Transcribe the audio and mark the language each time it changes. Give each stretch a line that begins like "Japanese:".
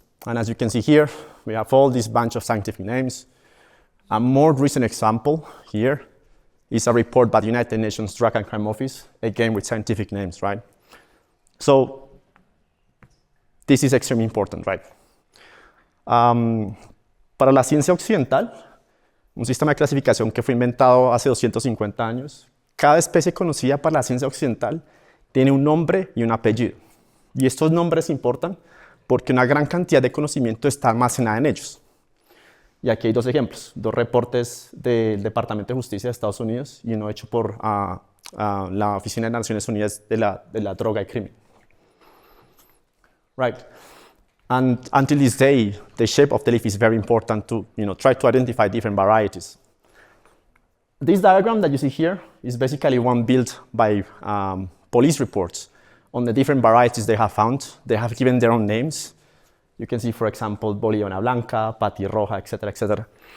English: And as you can see here, we have all this bunch of scientific names. A more recent example here is a report by the United Nations Drug and Crime Office, again with scientific names, right? So this is extremely important, right?
Spanish: Para la ciencia occidental, un sistema de clasificación que fue inventado hace 250 años, cada especie conocida para la ciencia occidental tiene un nombre y un apellido. Y estos nombres importan porque una gran cantidad de conocimiento está almacenada en ellos. Y aquí hay dos ejemplos, dos reportes del Departamento de Justicia de Estados Unidos y uno hecho por la Oficina de Naciones Unidas de la Droga y Crimen.
English: Right. And until this day, the shape of the leaf is very important to try to identify different varieties. This diagram that you see here is basically one built by police reports on the different varieties they have found. They have given their own names. You can see, for example, Boliviana Blanca, Pati Roja, etc., etc.